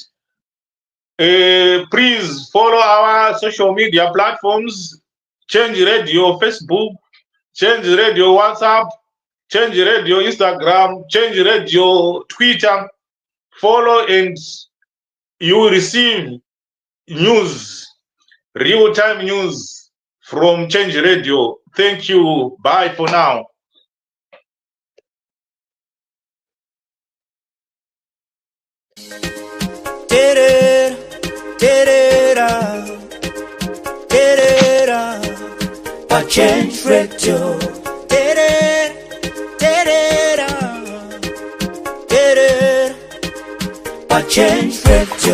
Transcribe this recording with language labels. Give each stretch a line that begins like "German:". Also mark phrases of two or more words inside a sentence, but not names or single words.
English: Please follow our social media platforms, Change Radio Facebook, Change Radio WhatsApp, Change Radio Instagram, Change Radio Twitter. Follow and you will receive news, real-time news from Change Radio. Thank you. Bye for now.
Shona: Terera, terera, terera, a Change Radio. Terera, terera, terera, a Change Radio.